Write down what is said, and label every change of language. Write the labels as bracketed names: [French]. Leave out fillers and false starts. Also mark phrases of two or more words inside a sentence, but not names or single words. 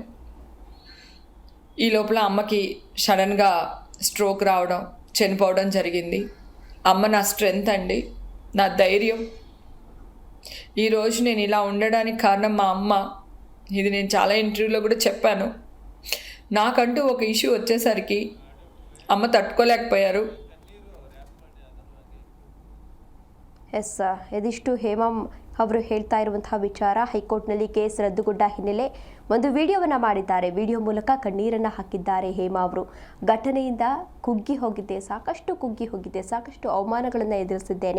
[Telugu] ఈ లోపల అమ్మకి సడన్గా స్ట్రోక్ రావడం, చనిపోవడం జరిగింది. అమ్మ నా స్ట్రెంగ్త్ అండి, నా ధైర్యం. ఈరోజు నేను ఇలా ఉండడానికి కారణం మా అమ్మ. ఇది నేను చాలా ఇంటర్వ్యూలో కూడా చెప్పాను. నాకంటూ ఒక ఇష్యూ వచ్చేసరికి అమ్మ తట్టుకోలేకపోయారు. [Kannada] ಎಸ್, ಇದಿಷ್ಟು ಹೇಮಾ ಅವರು ಹೇಳ್ತಾ ಇರುವಂತಹ ವಿಚಾರ. ಹೈಕೋರ್ಟ್ನಲ್ಲಿ ಕೇಸ್ ರದ್ದುಗೊಂಡ ಹಿನ್ನೆಲೆ ಒಂದು ವಿಡಿಯೋವನ್ನು ಮಾಡಿದ್ದಾರೆ. ವಿಡಿಯೋ ಮೂಲಕ ಕಣ್ಣೀರನ್ನು ಹಾಕಿದ್ದಾರೆ ಹೇಮಾ ಅವರು. ಘಟನೆಯಿಂದ ಕುಗ್ಗಿ ಹೋಗಿದ್ದೆ, ಸಾಕಷ್ಟು ಅವಮಾನಗಳನ್ನು ಎದುರಿಸಿದ್ದೇನೆ.